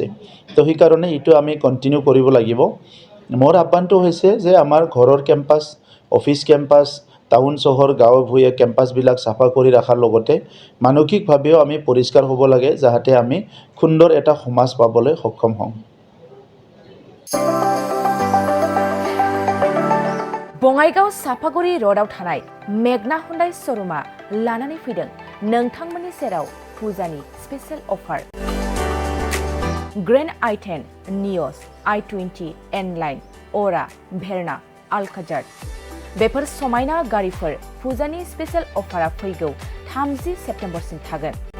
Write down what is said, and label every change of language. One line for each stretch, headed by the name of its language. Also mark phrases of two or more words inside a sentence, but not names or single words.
Assamese: তো সেইকাৰণে এইটো আমি কণ্টিনিউ কৰিব লাগিব। মোৰ আহ্বানটো হৈছে যে আমাৰ ঘৰৰ কেম্পাছ, অফিচ কেম্পাছ, টাউন চহৰ গাঁৱে ভূঞে কেম্পাছবিলাক চাফা কৰি ৰখাৰ লগতে মানসিকভাৱেও আমি পৰিষ্কাৰ হ'ব লাগে, যাতে আমি সুন্দৰ এটা সমাজ পাবলৈ সক্ষম হওঁ।
Bodo: बङाइगाव साफागुरि र'डआव थानाय मेगना हुन्डाइ श'रुमा लानानै फैदों नोंथांमोननि सेराव फुजानि
English: special offer.
Bodo: ग्रेन्ड i10, नियस, i20, एनलाइन, अरा, भेरना, आलकाजार बेफोर समायना गारिफोर फुजानि
English: special offer
Bodo: फैगौ 30 सेप्तेम्बरसिम थागोन।